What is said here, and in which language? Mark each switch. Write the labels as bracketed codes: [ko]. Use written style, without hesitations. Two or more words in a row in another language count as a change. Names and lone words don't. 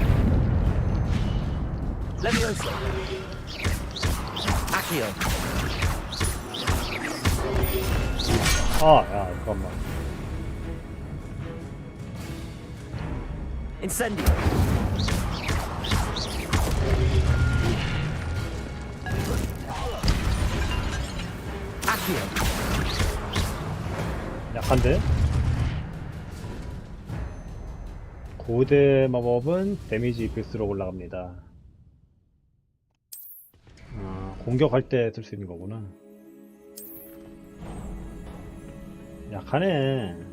[la] Levioso. Accio. [ko] 야, 잠깐만. [la] Incendio. Accio. [ko] 약한데? 고대 마법은 데미지 입힐수록 올라갑니다. 공격할 때 쓸 수 있는 거구나. 약하네.